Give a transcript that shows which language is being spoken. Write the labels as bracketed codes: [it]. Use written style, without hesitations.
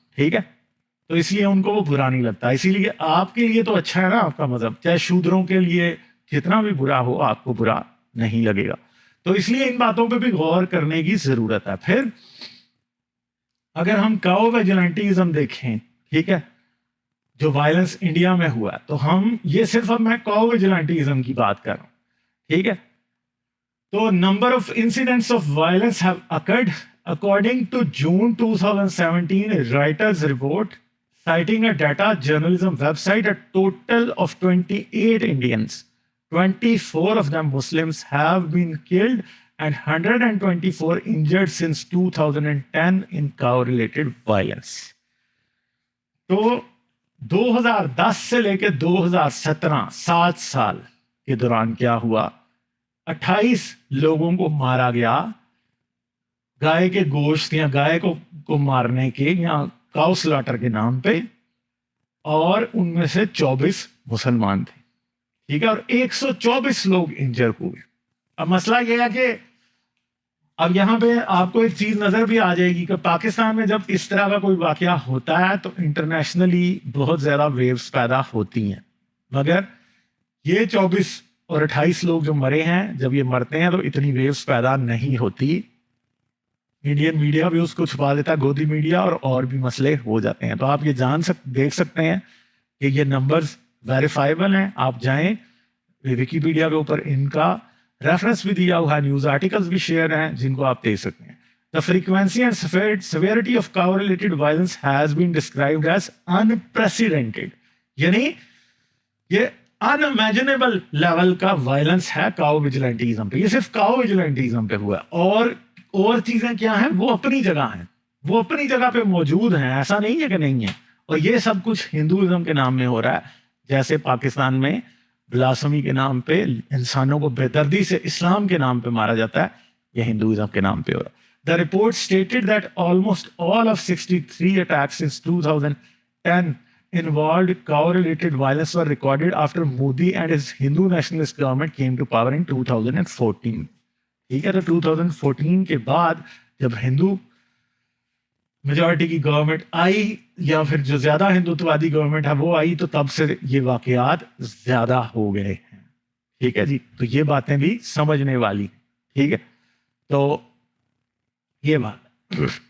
[ur] ٹھیک ہے, تو اس لیے ان کو وہ برا نہیں لگتا. اسی لیے آپ کے لیے تو اچھا ہے نا آپ کا مذہب, چاہے شودروں کے لیے جتنا بھی برا ہو آپ کو برا نہیں لگے گا. تو اس لیے ان باتوں پہ بھی غور کرنے کی ضرورت ہے. پھر اگر ہم کاؤ ویجیلنٹیزم دیکھیں, ٹھیک ہے, جو وائلنس انڈیا میں ہوا ہے, تو ہم یہ صرف اب میں کاؤ ویجیلنٹیزم کی بات کر رہا ہوں. [en] ٹھیک ہے, تو number of incidents of violence have occurred according to June 2017 Reuters report citing a data journalism website, a total of 28 Indians, 24 of them Muslims, have been killed and 124 injured since 2010 in cow-related violence. [ur] تو 2010 سے لے کے 2017 7 سال کے دوران کیا ہوا, 28 لوگوں کو مارا گیا گائے کے گوشت یا گائے کو مارنے کے یا کاؤ سلاٹر کے نام پہ, اور ان میں سے 24 مسلمان تھے. ٹھیک ہے, اور 124 لوگ انجر ہوئے. اب مسئلہ یہ ہے کہ اب یہاں پہ آپ کو ایک چیز نظر بھی آ جائے گی کہ پاکستان میں جب اس طرح کا کوئی واقعہ ہوتا ہے تو انٹرنیشنلی بہت زیادہ ویوز پیدا ہوتی ہیں, مگر یہ 24 اور 28 لوگ جو مرے ہیں, جب یہ مرتے ہیں تو اتنی ویوز پیدا نہیں ہوتی. انڈین میڈیا بھی اس کو چھپا دیتا ہے, گودی میڈیا, اور بھی مسئلے ہو جاتے ہیں. تو آپ یہ دیکھ سکتے ہیں کہ یہ نمبرز ویریفائبل ہیں. آپ جائیں ویکیپیڈیا کے اوپر, ان کا ریفرنس بھی دیا ہوا ہے, نیوز آرٹیکلز بھی شیئر ہیں جن کو آپ دیکھ سکتے ہیں. [en] The frequency and severity of cow-related violence has been described as unprecedented. [ur] یعنی یہ unimaginable لیول کا وائلنس ہے کاؤ ویجیلنٹیزم پہ. یہ صرف کاؤ ویجیلنٹیزم پہ ہوا ہے, اور چیزیں کیا ہیں, وہ اپنی جگہ ہیں, وہ اپنی جگہ پہ موجود ہیں, ایسا نہیں ہے کہ نہیں ہے. اور یہ سب کچھ ہندوازم کے نام میں ہو رہا ہے, جیسے پاکستان میں بلاسمی کے نام پہ انسانوں کو بے دردی سے اسلام کے نام پہ مارا جاتا ہے, یہ ہندوازم کے نام پہ ہو رہا ہے. [en] The report stated that almost all of 63 attacks since 2010 involved cow-related violence were recorded after Modi and his Hindu nationalist government came to power in 2014. [ur] ٹھیک ہے, تو 2014 کے بعد جب ہندو میجورٹی کی گورنمنٹ آئی, یا پھر جو زیادہ ہندوتوادی گورنمنٹ ہے وہ آئی, تو تب سے یہ واقعات زیادہ ہو گئے ہیں. ٹھیک ہے جی, تو یہ باتیں بھی سمجھنے والی. ٹھیک ہے, تو یہ بات.